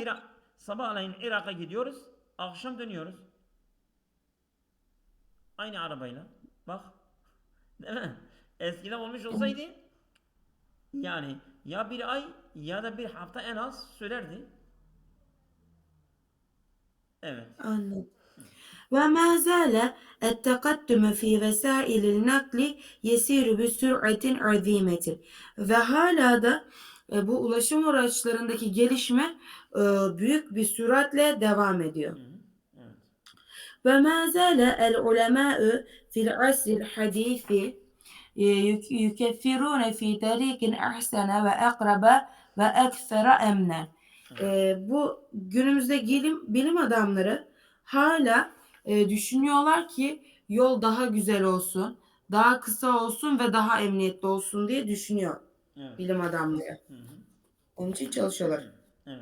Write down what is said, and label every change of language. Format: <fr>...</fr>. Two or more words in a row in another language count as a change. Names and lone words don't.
<tr>Irak'a gidiyoruz, akşam dönüyoruz. Aynı arabayla. Bak, değil mi? Eskiden olmuş olsaydı yani ya bir ay ya da bir hafta en az sürerdi. Evet. anladım.</tr> <ar>وما زال التقدم في وسائل النقل يسير بسرعة عظيمة</ar> <tr>ve hala da bu ulaşım araçlarındaki gelişme büyük bir süratle devam ediyor. Hı hı. Evet.</tr> <ar>وما زال العلماء في العصر الحديث يكفرون في طريق أحسن وأقرب وأكثر أمنا.</ar> <tr>Evet. Bu günümüzde bilim adamları hala düşünüyorlar ki yol daha güzel olsun, daha kısa olsun ve daha emniyetli olsun diye düşünüyor Evet. bilim adamları. Hı hı. Onun için çalışıyorlar. Hı. Evet.</tr>